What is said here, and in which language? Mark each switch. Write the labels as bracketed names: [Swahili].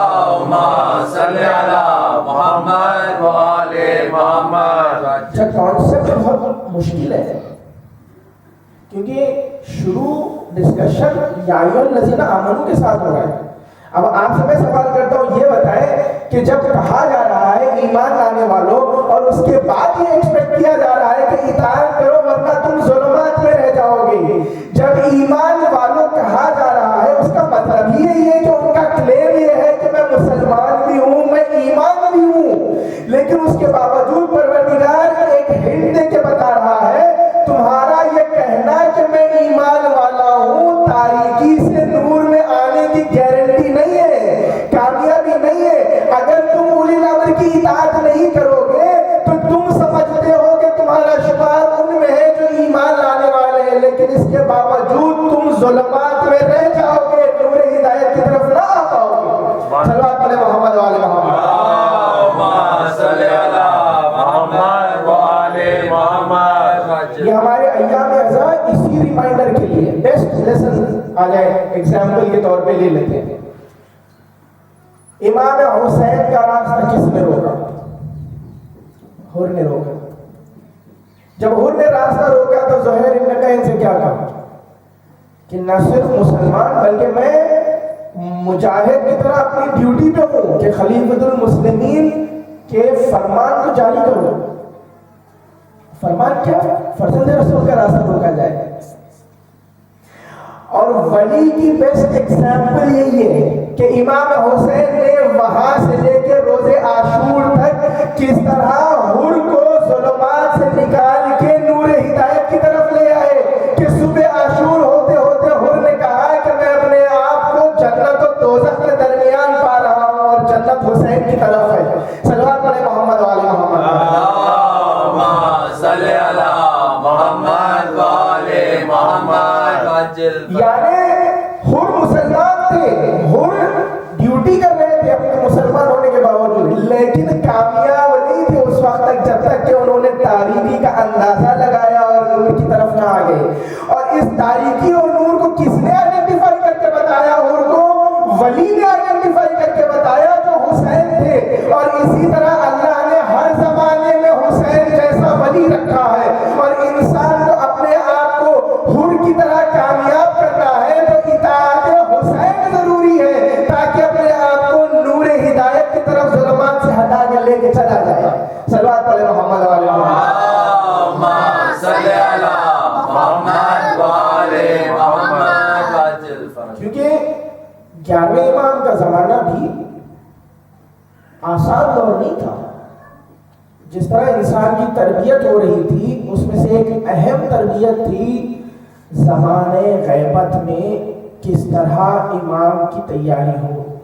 [Arabic] اللهم صل على محمد وعلى محمد. [Urdu] اچھا کانسیپٹ بہت مشکل ہے کیونکہ شروع ڈسکشن [Arabic] یا ایھا الذین آمنوا [Urdu] کے ساتھ ہو رہا ہے. اب آپ سے میں سوال کرتا ہوں، یہ بتائیں کہ جب کہا جا رہا ہے ایمان لانے والوں اور اس کے بعد یہ ایکسپیکٹ کیا جا رہا ہے کہ اطاعت کرو ورنہ تم ظلمات میں رہ جاؤ گے، جب ایمان والوں کہا جا رہا ہے اس کا مطلب ہی یہی ہے کہ ان کا کلیم یہ ہے کہ میں مسلمان بھی ہوں، میں ایمان بھی ہوں، لیکن اس کے باوجود پروردگار ایک ہنٹ دے کے بتا رہا ہے تمہارا یہ کہنا کہ میں ایمان والا ہوں تاریکی سے نور میں آنے کی گارنٹی نہیں ہے، کامیابی نہیں ہے. اگر تم اولی الامر کی اطاعت نہیں کرو گے تو تم سمجھتے ہو کہ تمہارا شمار ان میں ہے جو ایمان لانے والے ہیں، لیکن اس کے باوجود تم ظلمات میں رہ جاؤ گے، نور ہدایت کی طرف نہ آ پاؤ گے. صلوات علی محمد و علی محمد. [Arabic] اللهم صل على محمد وعلى محمد. [Urdu] یہ ہمارے ایام اعزاء اسی ریمائنڈر کے لیے بیسٹ لیسن آ جائے ایگزامپل کے طور پہ لے لیتے ہیں. امام حسین کا راستہ کس نے روکا؟ حر نے روکا. جب حر نے راستہ روکا تو زہیر ابن قین سے کیا کہا کہ نہ صرف مسلمان بلکہ میں مجاہد کی طرح اپنی ڈیوٹی پہ ہوں کہ خلیفۃ المسلمین کے فرمان کو جاری کروں. فرمان کیا؟ فرزند رسول کا راستہ روکا جائے. اور ولی کی بیسٹ ایگزامپل یہی ہے کہ امام حسین نے وہاں سے لے کے روز عاشور تک کس طرح حر کو ظلمات سے نکال کے نور ہدایت کی طرف لے آئے کہ صبح عاشور ہوتے ہوتے حر نے کہا کہ میں اپنے آپ کو جنت و دوزخ کے درمیان پا رہا ہوں اور جنت حسین کی طرف ہے. صلوات علی محمد و علی محمد. [Arabic] اللهم صل على محمد وعلى محمد. [Urdu] یعنی حر مسلمان تھے، حر ڈیوٹی کر رہے تھے اپنے مسلمان ہونے کے باوجود، لیکن کامیاب نہیں تھے اس وقت تک جب تک کہ انہوں نے تاریکی کا اندازہ لگایا اور نور کی طرف نہ آ گئے. اور اس تاریکی اور نور کو کس نے آئیڈینٹیفائی کر کے بتایا؟ حر کو ولی نے آئیڈینٹیفائی کر کے بتایا جو حسین تھے. اور اسی طرح اللہ نے ہر زمانے میں حسین جیسا ولی رکھا ہے، اور انسان کو اپنے آپ کو حر کی طرح کامیاب کرنا ہے تو اطاعت حسین ضروری ہے تاکہ اپنے آپ کو نور ہدایت کی طرف ظلمات سے ہٹا کے لے کے چلا جائے. صلوات علی محمد و علی محمد. [Arabic] اللهم صل على محمد وعلى محمد. [Urdu] کیونکہ 11ویں امام کا زمانہ بھی آسان دور نہیں تھا. جس طرح انسان کی تربیت ہو رہی تھی اس میں سے ایک اہم تربیت تھی زمانے غیبت میں کس طرح امام کی تیاری ہو.